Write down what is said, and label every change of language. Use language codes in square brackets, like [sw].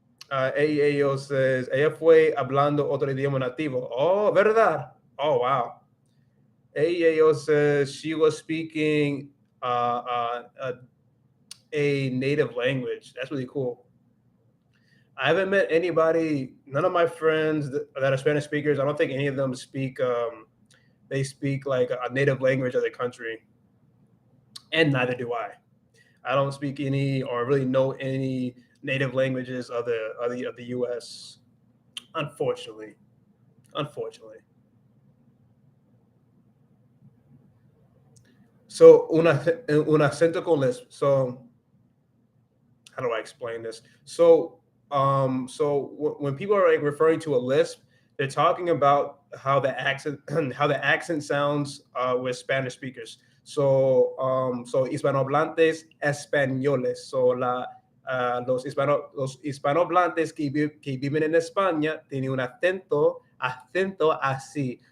[es] Ella says, ella fue hablando otro idioma nativo. Oh, ¿verdad? Oh, wow. [en] Ella says she was speaking a native language. That's really cool. I haven't met anybody, none of my friends that are Spanish speakers. I don't think any of them speak, they speak like a native language of the country, and neither do I. I don't speak any or really know any native languages of the U.S. Unfortunately, unfortunately. So [es] un acento con lisp. [en] So how do I explain this? When people are like referring to a lisp, they're talking about how the accent how the accent sounds with Spanish speakers. [es] So hispanohablantes españoles. So los hispanohablantes que viven en España tienen un acento así.